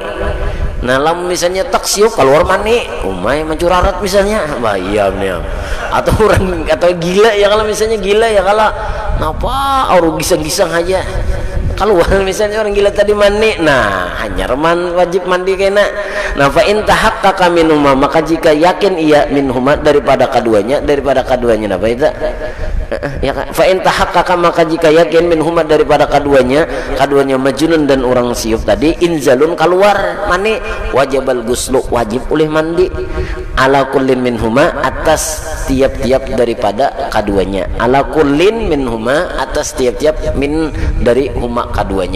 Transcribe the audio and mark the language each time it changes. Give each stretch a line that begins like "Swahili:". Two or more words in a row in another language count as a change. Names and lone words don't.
Banjar: Nah lam misalnya tak siup keluar mani umay mencurarat misalnya bayam nih atau orang atau gila ya kalau misalnya gila ya kalau napa orang gisang-gisang aja keluar misalnya orang gila tadi mandi, nah hanya wajib mandi kena. Nah
Arabic: fa in tahaqqaqa minhuma
Banjar: maka jika yakin ia minhuma daripada keduanya apa itu ya
Arabic: fa in tahaqqaqa
Banjar: maka jika yakin minhuma daripada keduanya majnun dan orang siup tadi, inzalun keluar mani,
Arabic: wajibal guslu
Banjar: wajib oleh mandi,
Arabic: ala kullin minhuma
Banjar: atas tiap-tiap daripada keduanya,
Arabic: ala kullin minhuma
Banjar: atas tiap-tiap min dari huma keduanya.